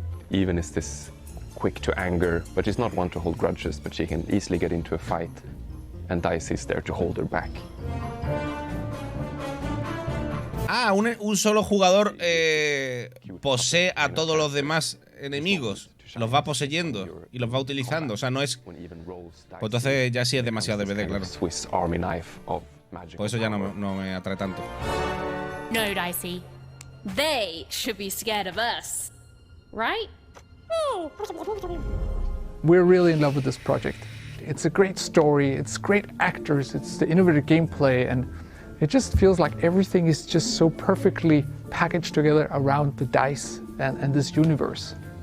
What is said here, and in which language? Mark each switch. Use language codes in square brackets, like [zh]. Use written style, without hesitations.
[en] Even is this quick to anger, but she's not one to hold grudges, but she can easily get into a fight, and Dice is there to hold her back. [es] Ah, un solo jugador posee a todos los demás enemigos. Los va poseyendo y los va utilizando. O sea, no es... Pues entonces ya sí es demasiado DVD, claro. Por eso ya no me atrae tanto. [en] No, Dicey. They should be scared of us. Right? We're really in love with this project. It's a great story, it's great actors, it's the innovative gameplay, and it just feels like everything is just so perfectly packaged together around the dice and this universe.